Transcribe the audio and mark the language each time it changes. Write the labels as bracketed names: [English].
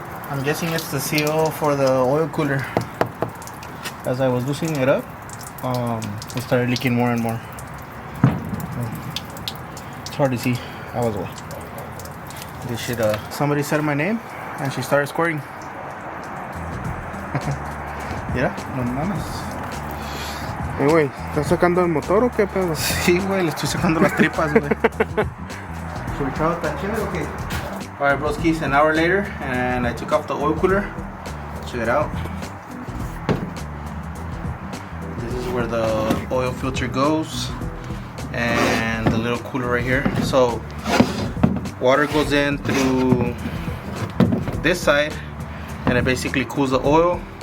[English] I'm guessing it's the seal for the oil cooler. As I was loosening it up, it started leaking more and more. It's hard to see. I was away. This shit, somebody said my name and she started squirting. Yeah, [Spanish] no mames. Güey, ¿estás sacando el motor o qué pedo? Sí, güey, le estoy sacando las tripas, güey. [English] Should we try out that chili? Okay. Alright, broskies, an hour later, and I took off the oil cooler. Check it out. This is where the oil filter goes, and the little cooler right here. So water goes in through this side, and it basically cools the oil.